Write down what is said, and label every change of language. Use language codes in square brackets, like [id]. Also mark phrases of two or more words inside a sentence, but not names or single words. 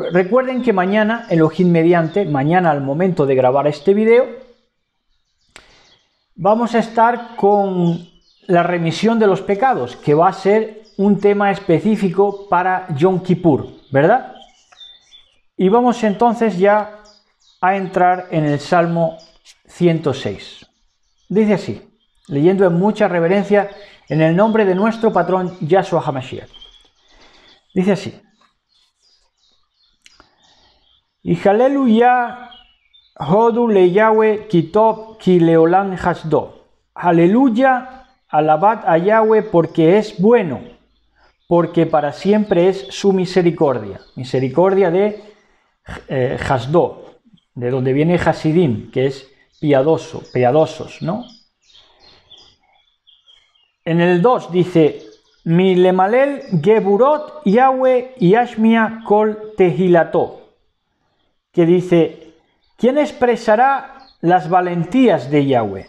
[es] Recuerden que mañana, Elohim mediante, mañana al momento de grabar este video, vamos a estar con la remisión de los pecados, que va a ser un tema específico para Yom Kippur, ¿verdad? Y vamos entonces ya a entrar en el Salmo 106. Dice así, leyendo en mucha reverencia en el nombre de nuestro patrón Yahshua HaMashiach. Dice así: [he] הללויה הודו ליהוה כי טוב כי לעולם חסדו. [es] Aleluya, alabad a Yahweh porque es bueno, porque para siempre es su misericordia. Misericordia de Hasdo, de donde viene Hasidim, que es piadoso, piadosos, ¿no? En el 2 dice: [he] מי ימלל גבורות יהוה ישמיע כל תהלתו, [es] que dice: ¿quién expresará las valentías de Yahweh?